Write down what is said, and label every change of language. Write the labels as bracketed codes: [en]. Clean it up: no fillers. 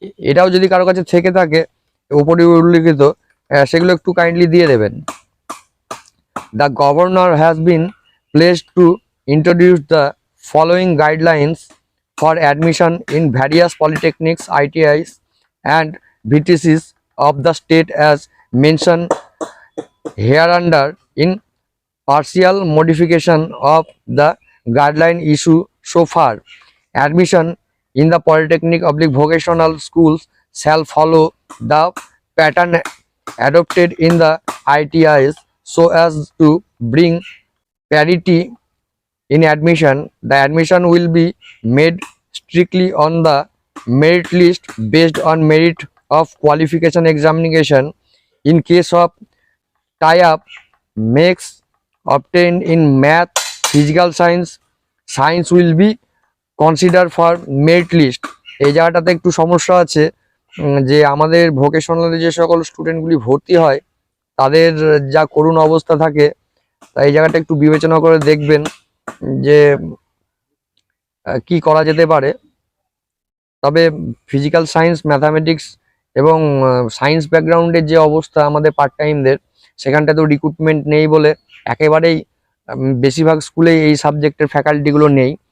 [bn] এটাও যদি কারো কাছে থেকে থাকে উপরে উল্লিখিত সেগুলো একটু কাইন্ডলি দিয়ে দেবেন। [en] The governor has been placed to introduce the following guidelines for admission in various polytechnics, ITIs and VTCs of the state as mentioned hereunder in partial modification of the guideline issue so far. Admission in the polytechnic/vocational schools shall follow the pattern adopted in the ITIs so as to bring parity in admission. The admission will be made strictly on the merit list based on merit of qualification examination. In case of tie-up marks obtained in math, physical science, science will be considered for merit list। [bn] এই জায়গাটাতে একটু সমস্যা আছে যে আমাদের ভোকেশনালে যে সকল স্টুডেন্টগুলি ভর্তি হয় তাদের যা করুণ অবস্থা থাকে, তাই এই জায়গাটা একটু বিবেচনা করে দেখবেন যে কি করা যেতে পারে। তবে ফিজিক্যাল সায়েন্স, ম্যাথামেটিক্স এবং সায়েন্স ব্যাকগ্রাউন্ডের যে অবস্থা আমাদের পার্ট টাইমদের, সেখানটা তো রিক্রুটমেন্ট নেই বলে একেবারেই বেশিরভাগ স্কুলেই এই সাবজেক্টের ফ্যাকাল্টিগুলো নেই।